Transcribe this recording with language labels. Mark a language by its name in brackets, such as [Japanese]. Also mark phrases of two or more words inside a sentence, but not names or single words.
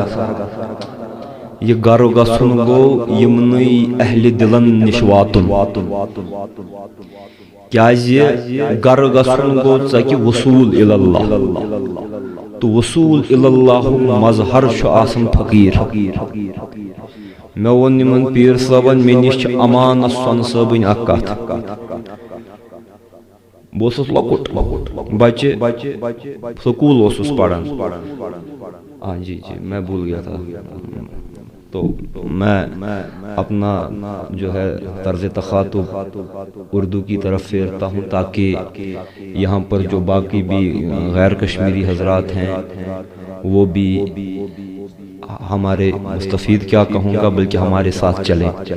[Kashmiri] یہ گرٕ گژھُن گوٚو یِمنٕے اہلِ دلن نِش واتُن، کیازِ گرٕ گژھُن گوٚو ژکہِ وصوٗل اللہ تہٕ وصوٗل اللہُک مظہر چھُ آسان فقیٖر۔ مےٚ ووٚن یِمن پیٖر صٲبن مےٚ نِش چھِ امانس سۄنہٕ صٲبٕنۍ اکھ کتھ، بہٕ اوسُس لۄکُٹ بچہِ سکوٗل اوسُس پران، [Urdu] جی میں بھول گیا تھا، تو میں اپنا جو ہے طرز تخاطب اردو کی طرف پھیرتا ہوں تاکہ یہاں پر جو باقی بھی غیر کشمیری حضرات ہیں وہ بھی ہمارے مستفید کیا کہوں گا بلکہ ہمارے ساتھ چلیں۔